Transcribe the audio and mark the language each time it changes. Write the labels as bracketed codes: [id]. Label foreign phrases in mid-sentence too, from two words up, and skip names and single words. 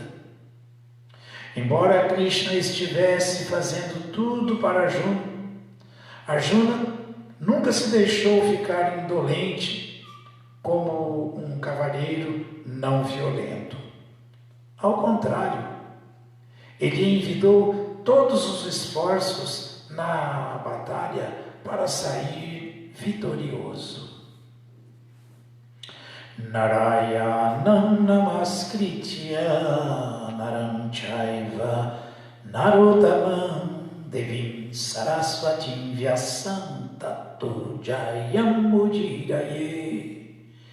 [pt] Embora Krishna estivesse fazendo tudo para Arjuna nunca se deixou ficar indolente como um cavalheiro não violento. Ao contrário, ele envidou todos os esforços na batalha para sair vitorioso. [sa] नारायणम् नमस्कृत्य नरम् चैव नरोत्तमम् देवीम् सरस्वतीम् व्यासम् ततो जयम् मुदिरये